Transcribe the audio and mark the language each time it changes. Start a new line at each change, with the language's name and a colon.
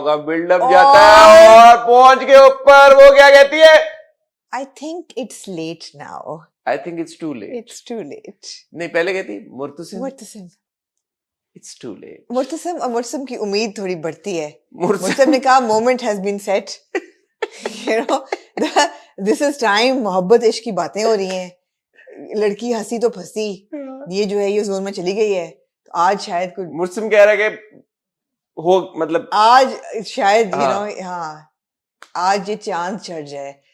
Hindi: Buildup जाता है और पहुंच के ऊपर वो क्या कहती है?
English: I think it's late now. I think it's too late. It's too late.
Hindi: नहीं पहले कहती Murtasim.
English: It's too late.
Hindi: Murtasim की उम्मीद थोड़ी बढ़ती है. मुर्तसिम ने कहा
English: moment has been set. You know, this is time.
Hindi: मोहब्बत इश्क की बातें हो रही हैं. लड़की हंसी तो फंसी. ये जो है ये जोन में चली गई है. तो आज शायद कुछ मुर्तसिम कह रहा है कि हो मतलब आज शायद
English: you know
Hindi: हाँ आज ये चांद चढ़ जाए.